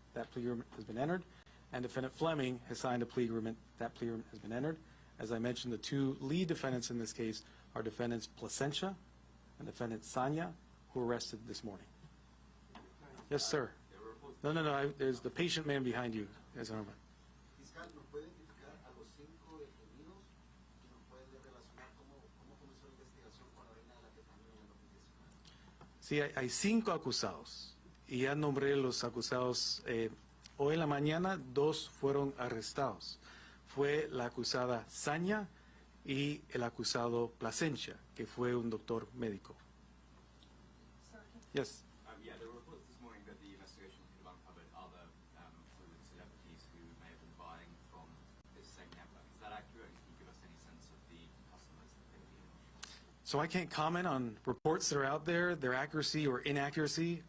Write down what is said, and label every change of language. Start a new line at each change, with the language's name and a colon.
English: That plea agreement has been entered. And defendant Fleming has signed a plea agreement. That plea agreement has been entered. As I mentioned, the 2 lead defendants in this case are defendants Plasencia and defendant Sanya, who were arrested this morning. Yes, sir. No. There's the patient man behind you. Yes, sir.
Spanish: Fiscal, ¿nos puede identificar a los 5 detenidos y nos puede relacionar cómo comenzó la investigación con la vaina de la ketamina en el 2019? Sí, hay 5 acusados y ya nombré los acusados. Hoy en la mañana 2 fueron arrestados. Fue la acusada Sanya y el acusado Plasencia, que fue un doctor médico.
English: Yes. Yeah, there were reports this morning that the investigation could have uncovered other Hollywood celebrities who may have been buying from this same network. Is that accurate? Can you give us any sense of the customers that they were dealing with? So I can't comment on reports that are out there, their accuracy or inaccuracy.